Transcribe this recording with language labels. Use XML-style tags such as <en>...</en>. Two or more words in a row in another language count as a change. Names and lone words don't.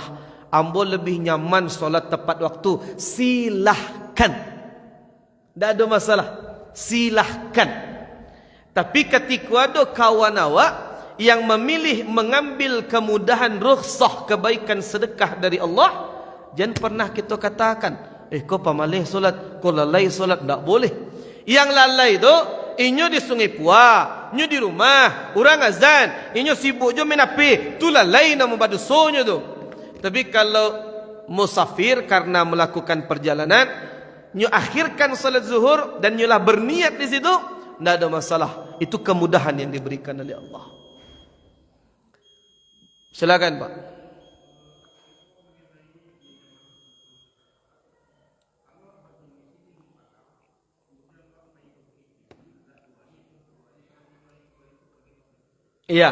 <id>Ambo lebih nyaman solat tepat waktu. Silahkan, tak ada masalah, silahkan. Tapi ketika ada kawan awak yang memilih mengambil kemudahan rukhsah kebaikan sedekah dari Allah, jangan pernah kita katakan,</id> <min>kau pamalih solat, kau lalai solat, tak boleh. Yang lalai tu, inyo di Sungai Puah, inyo di rumah, orang azan, inyo sibuk je main api, tu lalai nama badusonyo tu.</min> <id>Tapi kalau musafir karena melakukan perjalanan, inyo akhirkan salat zuhur dan inyo lah berniat di situ, tidak ada masalah. Itu kemudahan yang diberikan oleh Allah. Silakan Pak. Iya.</id>